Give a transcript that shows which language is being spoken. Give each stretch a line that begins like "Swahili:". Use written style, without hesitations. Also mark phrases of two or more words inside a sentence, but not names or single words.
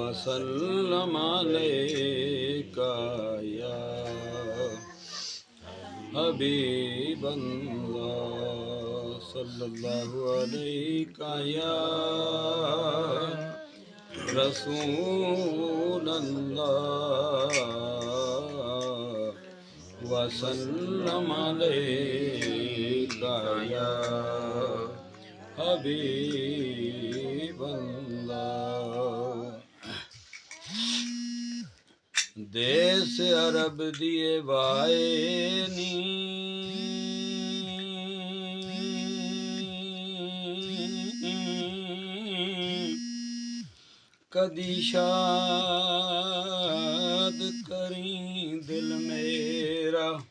Arabic: وسلم عليك يا حبيب الله صلى الله عليك يا رسول الله وسلم عليك يا حبيب الله.
Punjabi: دیس عرب دیے وائے نی کدی شاد کری دل میرا